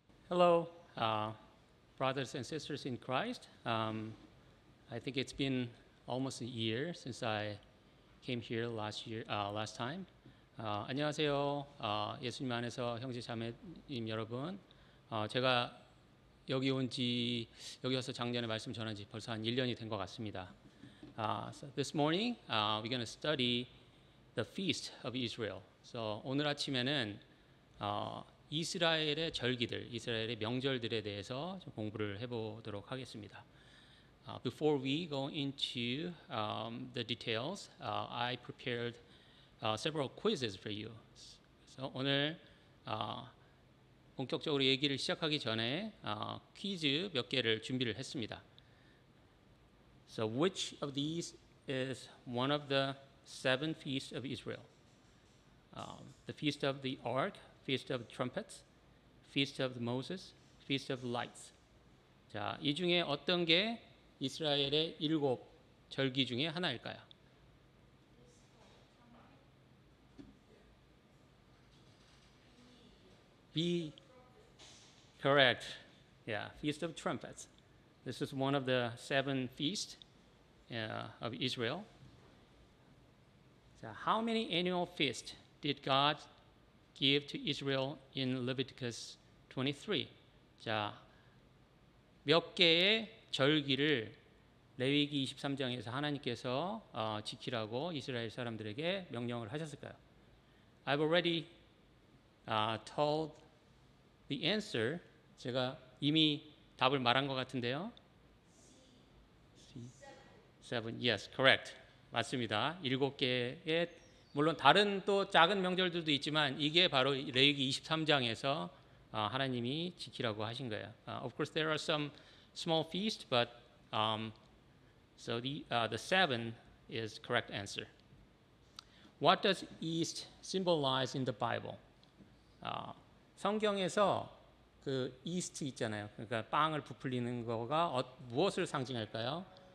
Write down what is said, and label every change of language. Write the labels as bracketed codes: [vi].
[en] Hello, brothers and sisters in Christ. I think it's been almost a year since I came here last time. [ko] 안녕하세요, 예수님 안에서 형제 자매님 여러분. 제가 여기 와서 작년에 말씀 전한 지 벌써 한 1년이 된 것 같습니다. [en] So this morning, we're going to study the feast of Israel. [ko] So 오늘 아침에는 이스라엘의 절기들, 이스라엘의 명절들에 대해서 좀 공부를 해보도록 하겠습니다. [en] Before we go into the details, I prepared several quizzes for you. [ko] 그래서 오늘 본격적으로 얘기를 시작하기 전에 퀴즈 몇 개를 준비를 했습니다. [en] So which of these is one of the seven feasts of Israel? The Feast of the Ark, Feast of Trumpets, Feast of Moses, Feast of Lights. [ko] 자, 이 중에 어떤 게 이스라엘의 7 절기 중에 하나일까요? [en] B. Correct. Yeah, Feast of Trumpets. This is one of the 7 feasts of Israel. So how many annual feasts did God give to Israel in Leviticus 23? [ko] 자, 몇 개의 절기를 레위기 23장에서 하나님께서 지키라고 이스라엘 사람들에게 명령을 하셨을까요? [en] I've already told the answer. [ko] 제가 이미 답을 말한 것 같은데요. [en] Seven. Yes, correct. [ko] 맞습니다. 7개의 물론 다른 또 작은 명절들도 있지만 이게 바로 레위기 23장에서 하나님이 지키라고 하신 거예요. [en] Of course, there are some small feasts, but so the 7 is correct answer. What does yeast symbolize in the Bible? [ko] 성경에서 그 yeast 있잖아요. 그러니까 빵을 부풀리는 거가 무엇을 상징할까요?